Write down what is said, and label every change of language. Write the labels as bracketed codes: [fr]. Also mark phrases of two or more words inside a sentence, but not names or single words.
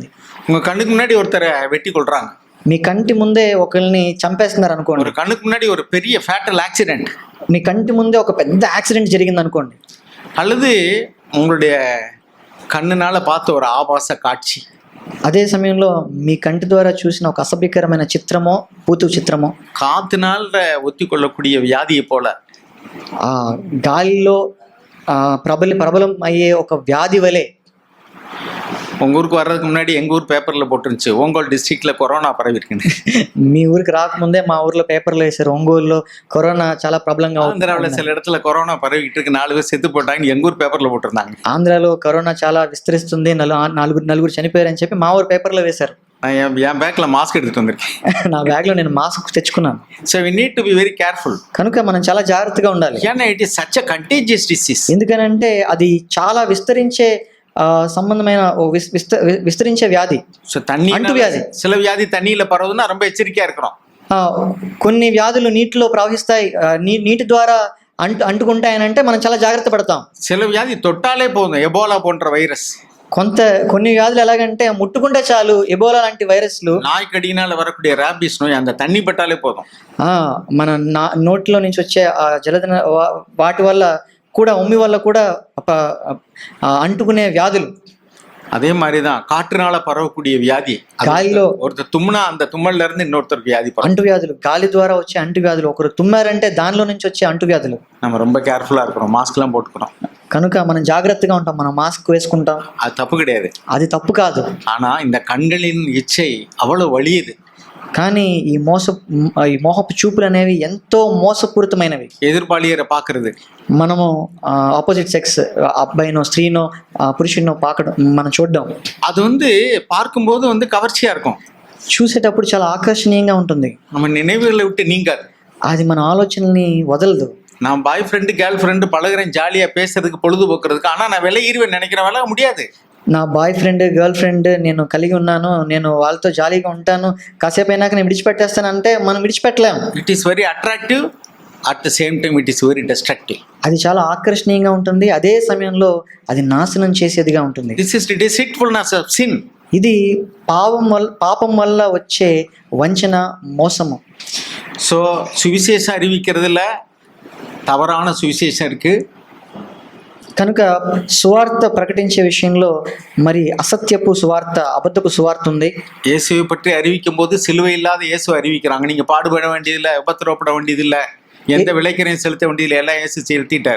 [ta] உங்க కண்ணுக்கு முன்னாடி ஒருத்தரை வெட்டி கொள்றாங்க, [te] మీ కంటి ముందే ఒకరిని చంపేస్తున్నారు అనుకోండి, [ta] ஒரு கண்ணுக்கு முன்னாடி ஒரு பெரிய [en] fatal accident, [te] మీ కంటి ముందే ఒక పెద్ద యాక్సిడెంట్ జరిగింది అనుకోండి, [ta] அல்லது உங்களுடைய కన్నునాల பார்த்த ஒரு ஆபாச காட்சி, [te] అదే సమయంలో మీ కంటి ద్వారా చూసిన ఒక అసభ్యకరమైన చిత్రమో పూతు చిత్రమో, [ta] காத்துனால ஒத்தி கொள்ளக்கூடிய வியாதியை போல [te] గాలిలో ప్రబలం అయ్యే ఒక వ్యాధి వలె. [ta] உங்க ஊருக்கு வர்றதுக்கு முன்னாடி எங்க ஊர் பேப்பர்ல போட்டுருந்துச்சு, [te] ఒంగోలు డిస్ట్రిక్ట్ లో కరోనా పరవి இருக்குன்னு. మీ ఊరికి రాకముందే మా ఊర్లో పేపర్లో వేశారు, ఒంగోలులో కరోనా చాలా ప్రబలంగా [ta] ఆంధ్రాలో சில இடத்துல கொரோனா பரவிட்டு இருக்கு, 4 பேர் செத்து போட்டாங்க, எங்க ஊர் పేపర్లో போட்டிருந்தாங்க. [te] ఆంధ్రాలో కరోనా చాలా విస్తరిస్తుంది, నలుగురు చనిపోయారని చెప్పి మా ఊరు పేపర్లో వేశారు. [ta] நான் என் பேக்ல మాస్క్ எடுத்துட்டு வந்திருக்கேன். [te] నా బ్యాగ్లో నేను మాస్క్ తెచ్చుకున్నాను. [en] so we need to be very careful. [te] కనుక మనం చాలా జాగ్రత్తగా ఉండాలి. [en] ఏనా it is such a contagious disease. [te] ఎందుకనంటే అది చాలా విస్తరించే సంబంధమైన విస్తరించే వ్యాధి. [ta] సో తண்ணி [te] అంటు వ్యాధి. [ta] சில வியாதி தண்ணியில பரவுதுன்னா ரொம்ப எச்சரிக்கையா இருக்கணும். [te] కొన్ని వ్యాధులు నీటిలో ప్రవహిస్తాయి, నీటి ద్వారా అంటుకుంటాయనంటే మనం చాలా జాగ్రత్త పడతాం. [ta] சில வியாதி தொட்டாலே போதும், எபோலா போன்ற வைரஸ். [te] కొన్ని వ్యాధులు ఎలాగంటే ముట్టుకుంటే చాలు, ఎబోలా లాంటి వైరస్లు, [ta] நாய் கடியினால வரக்கூடிய ராபிஸ் நோய் அந்த தண்ணி பட்டாலே போதும். [te] మన నోట్లో నుంచి వచ్చే జలదన వాటి వల్ల కూడా, ఉమ్మి వల్ల కూడా అంటుకునే వ్యాధులు. [ta] அதே மாதிரிதான் காற்றுனால பரவக்கூடிய வியாதி, [te] గాలిలో [ta] ஒருத்தர் தும்னா அந்த தும்மல்ல இருந்து இன்னொருத்தர் வியாதி பரவும். [te] అంటు వ్యాధులు, గాలి ద్వారా వచ్చే అంటు వ్యాధులు, ఒకరు తుమ్మారంటే దానిలో నుంచి వచ్చే అంటు వ్యాధులు. [ta] நம்ம ரொம்ப கேர்ஃபுல்லா இருக்கணும், மாஸ்க் எல்லாம் போட்டுக்கணும். [te] కనుక మనం జాగ్రత్తగా ఉంటాం, మనం మాస్క్ వేసుకుంటాం, [ta] அது தப்பு கிடையாது, [te] అది తప్పు కాదు. [ta] ஆனா இந்த கண்களின் இச்சை அவ்வளவு வலியுது. [te] కానీ ఈ మోహపు చూపులు అనేవి ఎంతో మోసపూరితమైనవి. [ta] எதிர்பாலியரை பார்க்கறது, [te] మనము [en] opposite sex [te] అబ్బాయినో స్త్రీనో పురుషుడినో మనం చూడడం, [ta] அது வந்து பார்க்கும்போது வந்து கவர்ச்சியா இருக்கும். [te] చూసేటప్పుడు చాలా ఆకర్షణీయంగా ఉంటుంది. [ta] நம்ம நினைவுகளை விட்டு நீங்காது. [te] అది మన ఆలోచనల్ని వదలదు. [ta] நான் [en] boy friend girl friend [ta] பழகுறேன் ஜாலியா பேசுறதுக்கு பொழுதுபோக்குறதுக்கு, ஆனா நான் விலகிருவேன் நினைக்கிற விலக முடியாது. [te] నా [en] boy friend girl friend [te] నేను కలిగి ఉన్నాను, నేను వాళ్ళతో జాలీగా ఉంటాను, కాసేపు అయినాక నేను విడిచిపెట్టేస్తాను అంటే మనం విడిచిపెట్టలేము. [en] it is very attractive, at the same time it is very destructive. [te] అది చాలా ఆకర్షణీయంగా ఉంటుంది, అదే సమయంలో అది నాశనం చేసేదిగా ఉంటుంది. [en] this is the deceitfulness of sin. [te] ఇది పాపం వల్ల వచ్చే వంచన, మోసము. [ta] ஸோ சுவிசேஷம் அறிவிக்கிறதுல தவறான சுவிசேஷம் இருக்கு. కనుక సువార్త ప్రకటించే విషయంలో మరి అసత్యపు సువార్త, అబద్ధపు సువార్త ఉంది. இயேசுவை பற்றி அறிவிக்கும் போது சிலுவை இல்லாத இயேசு அறிவிக்கிறாங்க. நீங்க பாடுபட வேண்டியதில்லை, உபத்திரவப்பட வேண்டியதில்லை, எந்த விளைக்கரையும் செலுத்த வேண்டியதில்லை, எல்லாம் இயேசு செலுத்திட்டார்.